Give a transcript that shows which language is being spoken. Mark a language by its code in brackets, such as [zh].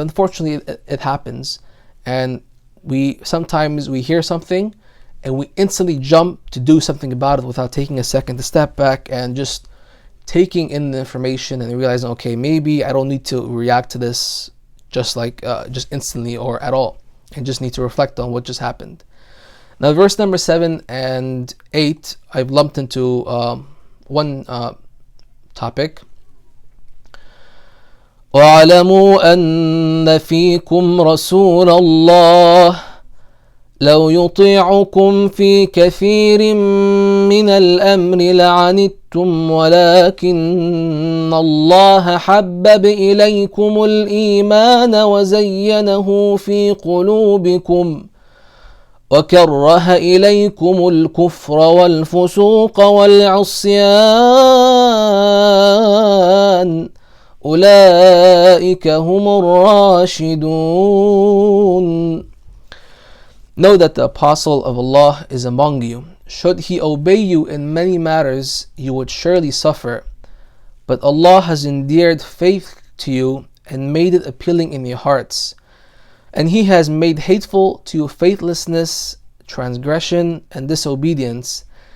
[en] But unfortunately, it happens, and sometimes we hear something and we instantly jump to do something about it without taking a second to step back and just taking in the information and realizing, okay, maybe I don't need to react to this just instantly or at all, and just need to reflect on what just happened. Now, verse number 7 and 8, I've lumped into one topic. [ar] وَاعْلَمُوا أَنَّ فِيكُمْ رَسُولَ اللَّهِ لو يطيعكم في كثير من الأمر لعنتم ولكن الله حبب إليكم الإيمان وزينه في قلوبكم وكره إليكم الكفر والفسوق والعصيان أولئك هم الراشدون. [en] Know that the apostle of Allah is among you. Should he obey you in many matters, you would surely suffer. But Allah has endeared faith to you and made it appealing in your hearts. And He has made hateful to you faithlessness, transgression, and disobedience.